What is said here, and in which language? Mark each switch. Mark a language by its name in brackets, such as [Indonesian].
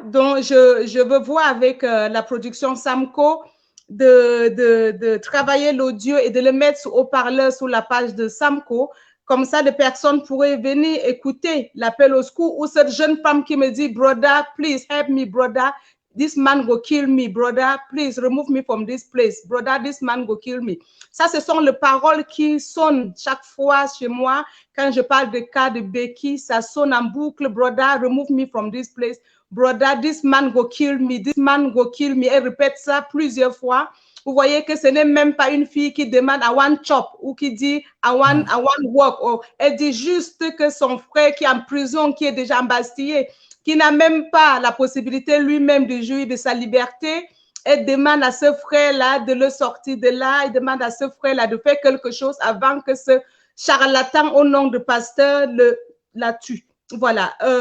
[French] Donc, je veux voir avec la production Samco de travailler l'audio et de le mettre au haut-parleur sur la page de Samco. Comme ça, les personnes pourraient venir écouter l'appel au secours ou cette jeune femme qui me dit, [Nigerian Pidgin] brother, please help me, brother. This man go kill me, brother. Please remove me from this place. Brother, this man go kill me. [French] Ça, ce sont les paroles qui sonnent chaque fois chez moi. Quand je parle de cas de Becky, ça sonne en boucle. [Nigerian Pidgin] Brother, remove me from this place. Brother, this man go kill me. This man go kill me. [French] Elle répète ça plusieurs fois. Vous voyez que ce n'est même pas une fille qui demande [Nigerian Pidgin] I want chop [French] ou qui dit [Nigerian Pidgin] I want work. [French] Oh, elle dit juste que son frère qui est en prison, qui est déjà embastillé, qui n'a même pas la possibilité lui-même de jouir de sa liberté, elle demande à ce frère-là de le sortir de là, elle demande à ce frère-là de faire quelque chose avant que ce charlatan au nom de pasteur la tue. Voilà.